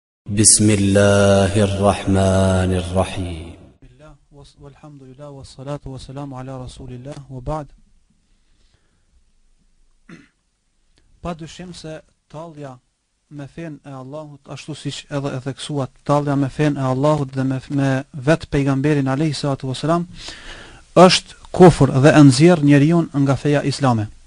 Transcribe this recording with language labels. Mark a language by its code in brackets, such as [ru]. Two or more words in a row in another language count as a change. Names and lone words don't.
[ar] Bismillahirrahmanirrahim. والحمد لله والصلاة والسلام على رسول الله وبعد. [sq] Pa dyshim se tallja me fen e Allahut, ashtu siç edhe e theksuat, tallja me fen e Allahut dhe me vet pejgamberin [ar] عليه الصلاة والسلام [sq] është kufër dhe e nxjerr njeriu nga feja islame.